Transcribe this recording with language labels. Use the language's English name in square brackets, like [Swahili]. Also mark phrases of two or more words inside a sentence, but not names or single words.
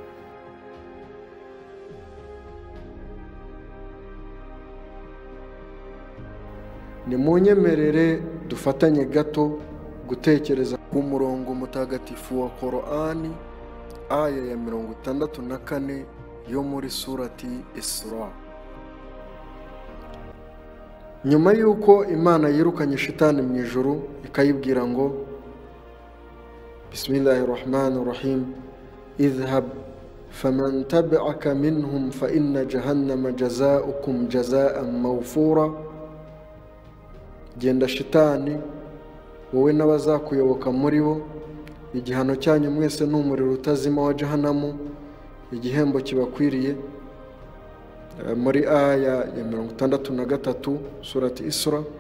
[Kinyarwanda] Ni munyemerere dufatanye gato gutekereza ku murongo mutagatifu wa Qur'ani, aya ya 64 yo muri surati Isra. Nyuma yuko Imana yirukanye shitani mu ijuru ikayibwira ngo [Arabic] بسم الله الرحمن الرحيم اذهب فمن تبعك منهم فإن جهنم جزاؤكم جزاء موفورا, [Kinyarwanda] genda shitani wowe n'abazakuyoboka muri bo, igihano cyanyu mwese n'umuriro utazima wa jahannam, igihembo kibakwiriye. Muri aya ya 63 surati Isra.